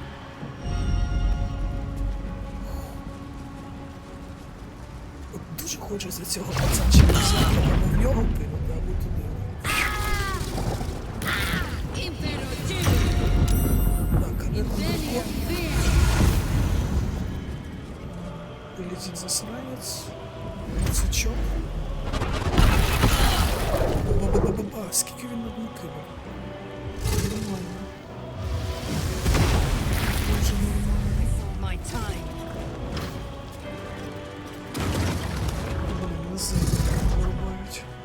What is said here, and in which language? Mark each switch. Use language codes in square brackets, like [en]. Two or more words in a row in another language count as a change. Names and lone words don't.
[uk] От дуже хочеться цього пацанчика взяти, або в нього кинути, або туди. Так, а де там дракон? Полетить засранець. Цячок. Ба-ба-ба-ба-ба, скільки він одну кинув? Нормально. Дуже нормально. [en] My time. [uk] Блін, лизи вирубають.